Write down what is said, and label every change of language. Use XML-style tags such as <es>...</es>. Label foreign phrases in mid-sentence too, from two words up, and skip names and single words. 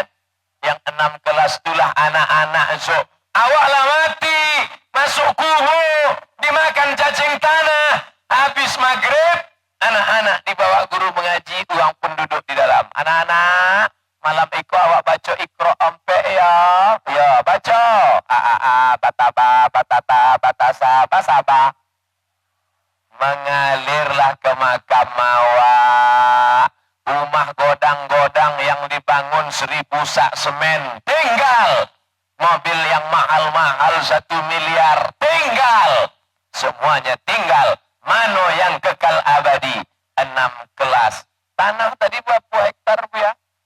<id>Yang 6 kelas itulah anak-anak esok. Awaklah mati, masuk kubur, dimakan cacing tanah. Habis maghrib, anak-anak dibawa guru mengaji, uang pun duduk di dalam. Anak-anak, malam itu awak baca Iqra ampe ya. Ya, baca. Bataba, batata, batasa, basaba. Mengalirlah ke makam awak. Rumah godang-godang yang dibangun 1000 sak semen. Tinggal. Mobil yang mahal-mahal 1 miliar. Tinggal. Semuanya tinggal. Mano yang kekal abadi? 6 kelas. Tanah tadi berapa hektar bu ya?</id>